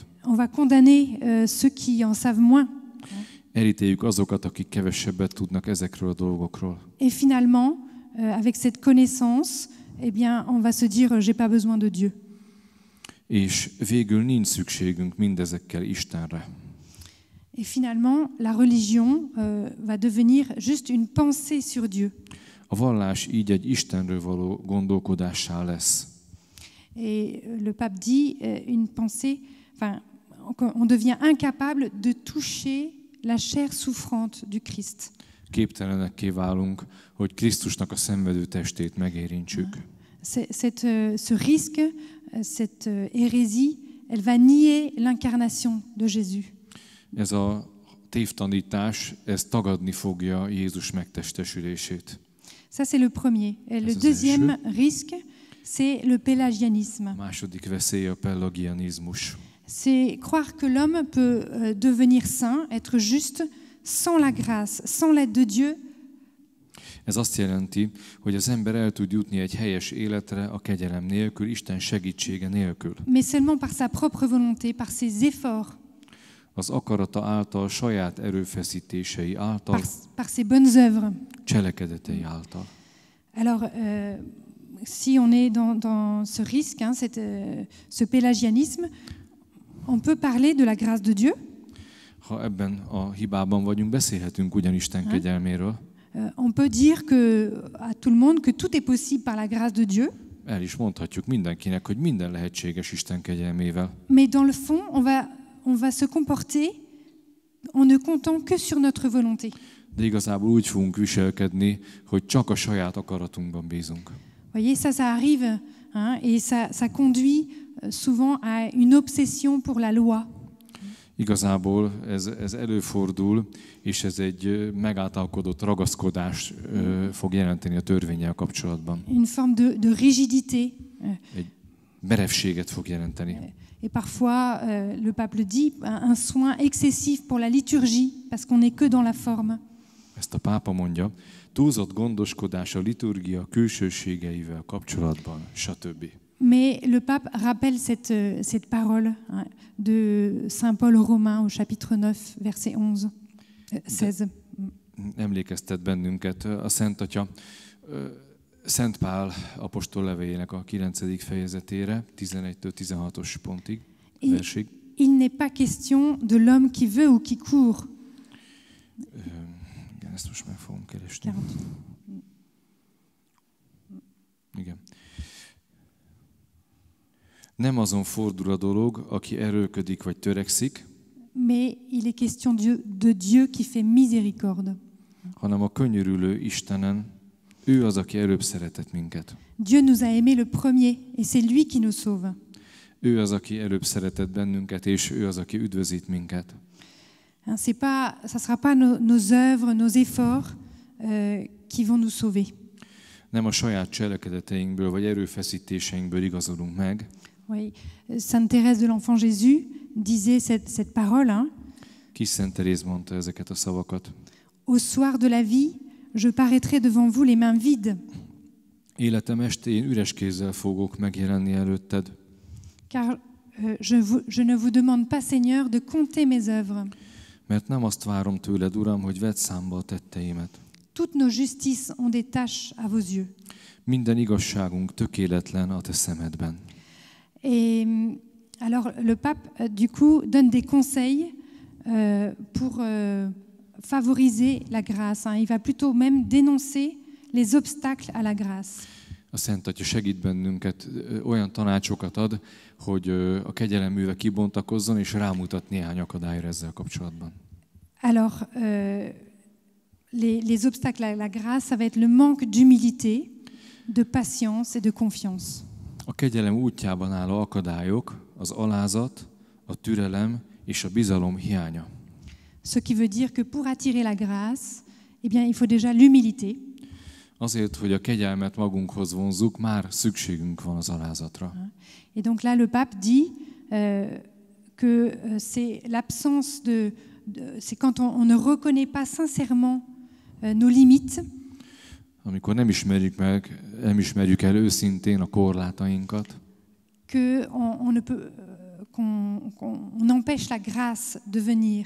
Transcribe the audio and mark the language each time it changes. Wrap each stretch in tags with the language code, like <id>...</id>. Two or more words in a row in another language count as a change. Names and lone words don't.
<fr>On va condamner ceux qui en savent moins.</fr> <hu>Elítéljük azokat, akik kevesebbet tudnak ezekről a dolgokról.</hu> <fr>Et finalement, avec cette connaissance, eh bien, on va se dire, j'ai pas besoin de Dieu.</fr> <hu>És végül nincs szükségünk mindezekkel Istenre.</hu> <fr>Et finalement, la religion va devenir juste une pensée sur Dieu.</fr> <hu>A vallás így egy Istenről való gondolkodássá lesz.</hu> <fr>Et le pape dit une pensée, enfin, on devient incapable de toucher la chair souffrante du Christ.</fr> <hu>Képtelenekké válunk, hogy Krisztusnak a szenvedő testét megérintsük.</hu> <fr>Ce risque, cette hérésie, elle va nier l'incarnation de Jésus.</fr> <hu>Ez a tévtanítás, ez tagadni fogja Jézus megtestesülését.</hu> <fr>Ça c'est le premier. Et le deuxième risque, c'est le pélagianisme.</fr> <hu>Második veszély a pelagianizmus.</hu> <fr>C'est croire que l'homme peut devenir saint, être juste, sans la grâce, sans l'aide de Dieu.</fr> <hu>Ez azt jelenti, hogy az ember el tud jutni egy helyes életre a kegyelem nélkül, Isten segítsége nélkül.</hu> <fr>Mais seulement par sa propre volonté, par ses efforts.</fr> <hu>Az akarata által, saját erőfeszítései által,</hu> <fr>par ses bonnes œuvres.</fr> <hu>Cselekedetei által.</hu> <fr>Alors, si on est dans ce risque, ce pélagianisme, on peut parler de la grâce de Dieu.</fr> <hu>Ha ebben a hibában vagyunk, beszélhetünk ugyan Isten kegyelméről.</hu> <fr>On peut dire à tout le monde que tout est possible par la grâce de Dieu.</fr> <hu>El is mondhatjuk mindenkinek, hogy minden lehetséges Isten kegyelmével.</hu> <fr>Mais dans le fond, on va se comporter en ne comptant que sur notre volonté.</fr> <hu>De igazából úgy fogunk viselkedni, hogy csak a saját akaratunkban bízunk.</hu> <fr>Voyez, ça arrive, hein, et ça conduit souvent à une obsession pour la loi.</fr> <hu>Igazából ez előfordul, és ez egy megáltalkodott ragaszkodás fog jelenteni a törvénnyel kapcsolatban.</hu> <fr>Une forme de rigidité.</fr> <hu>Egy merevséget fog jelenteni.</hu> <fr>Et parfois, le pape le dit, un soin excessif pour la liturgie, parce qu'on n'est que dans la forme.</fr> <hu>Ezt a pápa mondja, túlzott gondoskodás a liturgia külsőségeivel kapcsolatban, stb.</hu> <fr>Mais le pape rappelle cette parole de Saint Paul aux Romains au chapitre 9, verset 16.</fr> <hu>Emlékeztet bennünket a Szent Atya Szent Pál apostol levélének a 9. fejezetére, 11-től 16-os pontig, versig.</hu> <fr>Il n'est pas question de l'homme qui veut ou qui court.</fr> <hu>Igen, ezt most meg fogom keresni. Igen. Nem azon fordul a dolog, aki erőlködik vagy törekszik,</hu> <fr>mais il est question de Dieu qui fait miséricorde.</fr> <hu>Hanem a könyörülő Istenen, ő az, aki előbb szeretett minket.</hu> <fr>Dieu nous a aimés le premier, et c'est lui qui nous sauve.</fr> <hu>Ő az, aki előbb szeretett bennünket, és ő az, aki üdvözít minket.</hu> <fr>Ça sera pas nos œuvres, nos efforts qui vont nous sauver.</fr> <hu>Nem a saját cselekedeteinkből vagy erőfeszítéseinkből igazolunk meg.</hu> <fr>Oui, Sainte Thérèse de l'Enfant Jésus disait cette parole. Hein?</fr> <hu>Kis Szent Teréz mondta ezeket a szavakat.</hu> <fr>Au soir de la vie, je paraîtrai devant vous les mains vides.</fr> <hu>Életem estén üres kézzel fogok megjelenni előtted.</hu> <fr>Car je ne vous demande pas, Seigneur, de compter mes œuvres.</fr> <hu>Mert nem azt várom tőled, Uram, hogy vedd számba a tetteimet.</hu> <fr>Toutes nos justices ont des taches à vos yeux.</fr> <hu>Minden igazságunk tökéletlen a te szemedben.</hu> <fr>Et alors le pape, du coup, donne des conseils pour favoriser la grâce. Hein. Il va plutôt même dénoncer les obstacles à la grâce.</fr> <hu>A Szent Atya segít bennünket, olyan tanácsokat ad, hogy a kegyelem műve kibontakozzon, és rámutat néhány akadályra ezzel kapcsolatban.</hu> <fr>Alors, les obstacles à la grâce, ça va être le manque d'humilité, de patience et de confiance.</fr> <hu>A kegyelem útjában álló akadályok, az alázat, a türelem és a bizalom hiánya.</hu> <fr>Ce qui veut dire que pour attirer la grâce, eh bien, il faut déjà l'humilité.</fr> <hu>Azért, hogy a kegyelmet magunkhoz vonzzuk, már szükségünk van az alázatra.</hu> <fr>Et donc là, le pape dit que c'est l'absence c'est quand on ne reconnaît pas sincèrement nos limites.</fr> <hu>Amikor nem ismerjük el őszintén a korlátainkat.</hu> <fr>Que on empêche la grâce de venir.</fr>